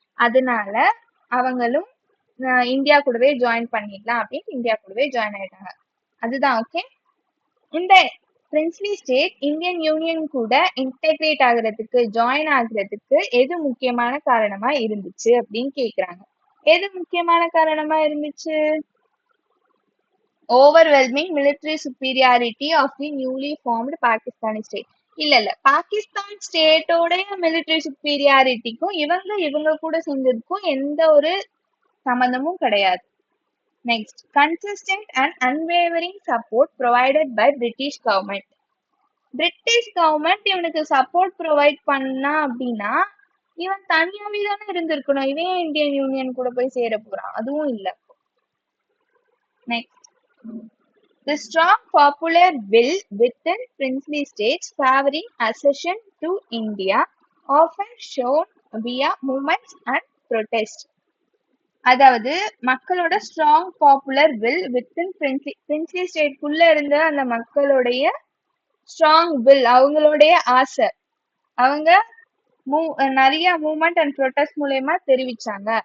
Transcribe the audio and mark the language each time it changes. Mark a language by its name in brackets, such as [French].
[Tamil] அதனால அவங்களும் இந்தியா கூடவே ஜாயின் பண்ணிடலாம் அப்படின்னு இந்தியா கூடவே ஜாயின் ஆயிட்டாங்க. அதுதான். ஓகே, இந்த பிரின்ஸ்லி ஸ்டேட் இந்தியன் யூனியன் கூட இன்டெகிரேட் ஆகுறதுக்கு, ஜாயின் ஆகுறதுக்கு எது முக்கியமான காரணமா இருந்துச்சு அப்படின்னு கேக்குறாங்க. எது முக்கியமான காரணமா இருந்துச்சு? [English] overwhelming military superiority of the newly formed Pakistani state. [Tamil] இல்ல பாகிஸ்தான் ஸ்டேட்டோட மிலிட்டரி சுப்பீரியாரிட்டிக்கும் இவங்க கூட சேர்ந்ததுக்கும் எந்த ஒரு சம்பந்தமும் கிடையாது. [English] Next, consistent and unwavering support provided by British government. [Tamil] British government இவனுக்கு சப்போர்ட் ப்ரொவைட் பண்ணா அப்படின்னா இவன் தனியாவே தானே இருந்திருக்கணும். இவன் இந்தியன் யூனியன் கூட போய் சேர போறான்? அதுவும் இல்ல. [English] Next, the strong popular will within princely states favoring accession to India, often shown via movements and protests. [Tamil] அதாவது மக்களோட strong popular will within princely ஸ்டேட்குள்ள இருந்த அந்த மக்களுடைய ஸ்ட்ராங் வில், அவங்களுடைய ஆசை, அவங்க நிறைய மூவ்மெண்ட் அண்ட் ப்ரொட்டஸ்ட் மூலயமா தெரிவிச்சாங்க.